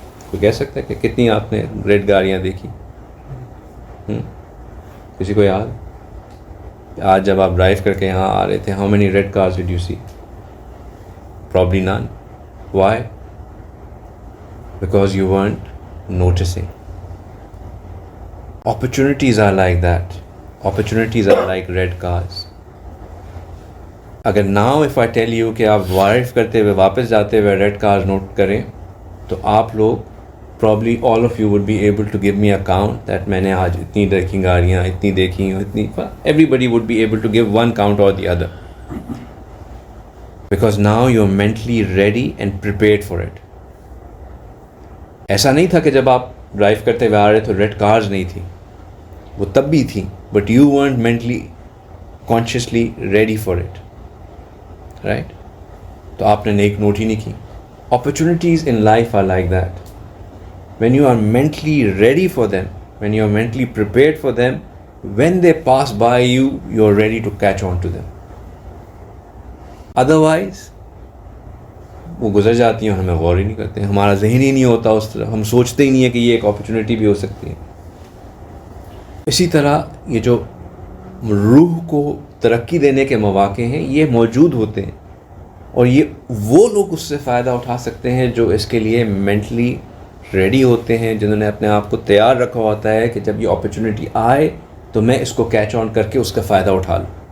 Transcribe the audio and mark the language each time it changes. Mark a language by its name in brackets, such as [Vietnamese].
[Urdu] کوئی کہہ سکتا ہے کہ کتنی آپ نے ریڈ گاڑیاں دیکھی؟ کسی کو یاد؟ آج جب آپ ڈرائیو کر کے یہاں آ رہے تھے، [English] How many red cars did you see? Probably none. Why? Because you weren't noticing. Opportunities are like that. Opportunities are like red cars. [Urdu] اگر [English] now if I tell you [Urdu] کہ آپ وائف کرتے ہوئے واپس جاتے ہوئے ریڈ کارز نوٹ کریں تو آپ لوگ [English] probably all of you would be able to give me a count that [Urdu] میں نے آج اتنی دیکھی گاڑیاں اتنی دیکھی اتنی. [English] Everybody would be able to give one count or the other because now you're mentally ready and prepared for it. [Urdu] ایسا نہیں تھا کہ جب آپ ڈرائیو کرتے ہوئے آ رہے تو ریڈ کارز نہیں تھی, وہ تب بھی تھی, [English] But you weren't mentally consciously ready for it, right? [Urdu] تو آپ نے ایک نوٹ ہی نہیں کی. [English] Opportunities in life are like that. When you are mentally ready for them, when you are mentally prepared for them, when they pass by you, you are ready to catch on to them. [Urdu] Otherwise وہ گزر جاتی ہیں اور ہمیں غور ہی نہیں کرتے ہیں, ہمارا ذہن ہی نہیں ہوتا اس طرح, ہم سوچتے ہی نہیں ہے کہ یہ ایک اپرچونٹی بھی ہو سکتی ہے. اسی طرح یہ جو روح کو ترقی دینے کے مواقع ہیں یہ موجود ہوتے ہیں, اور یہ وہ لوگ اس سے فائدہ اٹھا سکتے ہیں جو اس کے لیے مینٹلی ریڈی ہوتے ہیں, جنہوں نے اپنے آپ کو تیار رکھا ہوتا ہے کہ جب یہ اپرچونٹی آئے تو میں اس کو کیچ آن کر کے اس کا فائدہ اٹھا لوں.